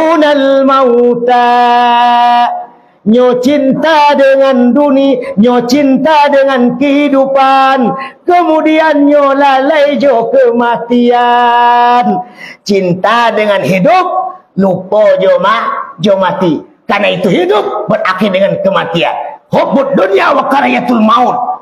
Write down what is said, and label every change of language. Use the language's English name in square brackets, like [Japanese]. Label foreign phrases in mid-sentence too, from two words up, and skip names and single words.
[Arabic] dunyal mauta. [Minangkabau] Nyo cinta dengan dunia, nyo cinta dengan kehidupan, kemudian nyo lalai jo kematian. Cinta dengan hidup, lupa jo mati. [Indonesian] Karena itu hidup berakhir dengan kematian. [Arabic] Hubbud dunya wa karayatul maut.